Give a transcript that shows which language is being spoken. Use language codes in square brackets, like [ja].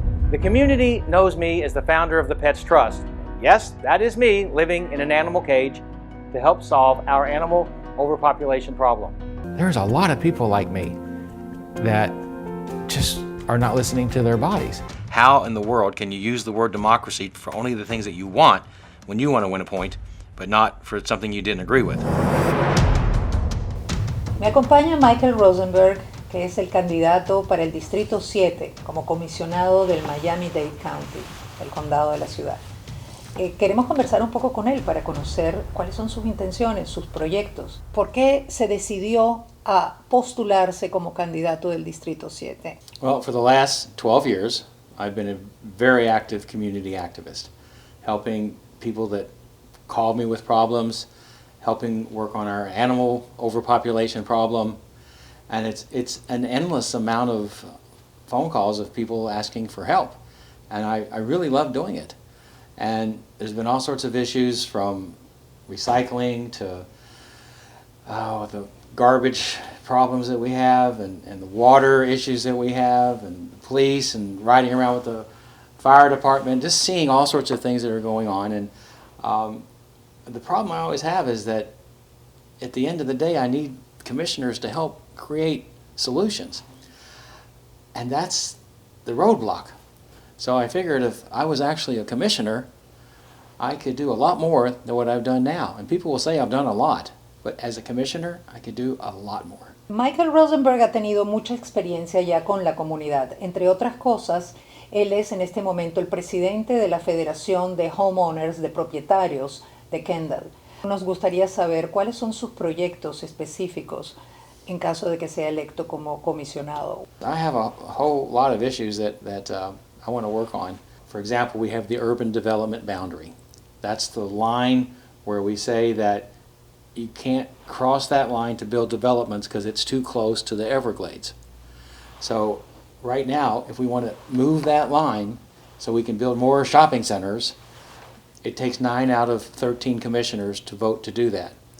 [en] The community knows me as the founder of the Pets Trust. Yes, that is me living in an animal cage to help solve our animal overpopulation problem. There's a lot of people like me that just are not listening to their bodies. How in the world can you use the word democracy for only the things that you want when you want to win a point, but not for something you didn't agree with? [es] Me acompaña Michael Rosenberg, que es el candidato para el Distrito 7 como comisionado del Miami-Dade County, el condado de la ciudad. Queremos conversar un poco con él para conocer cuáles son sus intenciones, sus proyectos. ¿Por qué se decidió a postularse como candidato del Distrito 7? [en] Well, for the last 12 years, I've been a very active community activist, helping people that call me with problems, helping work on our animal overpopulation problem, and it's an endless amount of phone calls of people asking for help, and I really love doing it. And there's been all sorts of issues from recycling to the garbage problems that we have and the water issues that we have and the police and riding around with the fire department, just seeing all sorts of things that are going on. And the problem I always have is that at the end of the day I need commissioners to help create solutions. And that's the roadblock. So I figured if I was actually a commissioner, I could do a lot more than what I've done now. And people will say I've done a lot, but as a commissioner, I could do a lot more. [es] Michael Rosenberg ha tenido mucha experiencia ya con la comunidad. Entre otras cosas, él es en este momento el presidente de la Federación de Homeowners, de Propietarios de Kendall. Nos gustaría saber cuáles son sus proyectos específicos en caso de que sea electo como comisionado. [en] I have a whole lot of issues that I want to work on. For example, we have the urban development boundary. That's the line where we say that you can't cross that line to build developments because it's too close to the Everglades. So right now, if we want to move that line so we can build more shopping centers, it takes 9 out of 13 commissioners to vote to do that.